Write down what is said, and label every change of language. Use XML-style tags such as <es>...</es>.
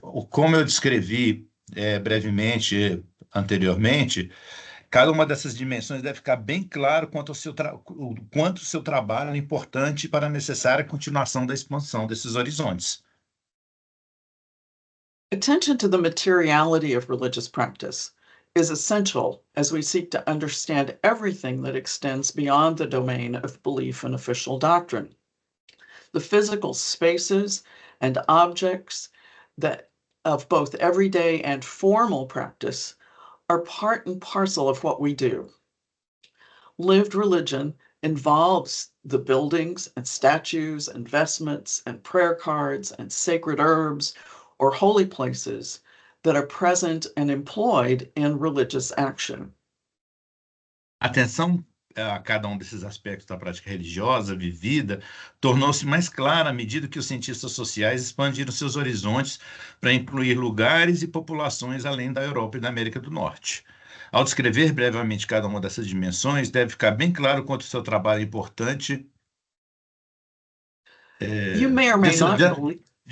<pt>Como eu descrevi brevemente anteriormente, cada uma dessas dimensões deve ficar bem claro quanto o seu trabalho é importante para a necessária continuação da expansão desses horizontes.</pt> <en>Attention to the materiality of religious practice is essential as we seek to understand everything that extends beyond the domain of belief and official doctrine. The physical spaces and objects that of both everyday and formal practice are part and parcel of what we do. Lived religion involves the buildings and statues and vestments and prayer cards and sacred herbs or holy places that are present and employed in religious action.</en> <pt>Atenção a cada um desses aspectos da prática religiosa vivida tornou-se mais clara à medida que os cientistas sociais expandiram seus horizontes para incluir lugares e populações além da Europa e da América do Norte. Ao descrever brevemente cada uma dessas dimensões, deve ficar bem claro quanto o seu trabalho é importante.</pt> <en>You may or may not believe.</en>